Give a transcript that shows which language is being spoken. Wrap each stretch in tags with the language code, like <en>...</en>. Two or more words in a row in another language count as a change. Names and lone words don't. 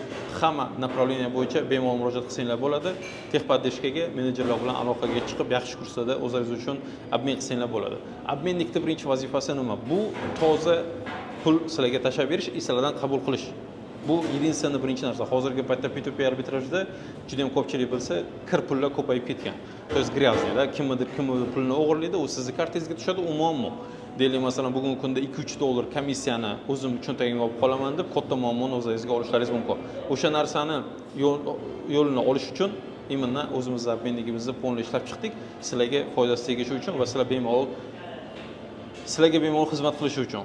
<uz>Hamma направление bo'yicha bemalol murojaat qilsanglar bo'ladi. Texpodдержкаga menejerlar bilan aloqaga chiqib, yaxshi kursda o'zingiz uchun обмен qilsanglar bo'ladi. Обменникning birinchi vazifasi nima? Bu toza pul sizlarga tashlab berish, sizlardan qabul qilish. Bu единственный birinchi narsa. Hozirgi paytda P2P arbitrajda juda ham ko'pchilik bilsa, kir pullar ko'payib ketgan.</uz> <ru>То есть грязный,</ru> <uz>da, kimdir pulni o'g'irlaydi, u sizning kartangizga tushadi, u muammo. Deylik, masalan, bugungi kunda $2-3 komissiyani o'zim cho'ntagimga olib qolaman deb, katta muammoni o'zingizga olishlaringiz mumkin. O'sha narsani yo'lini olish uchun именно o'zimizning обменникimizni полный ishlab chiqdik, sizlarga foydasi tegishi uchun va sizlarga bemalol xizmat qilishi uchun.</uz>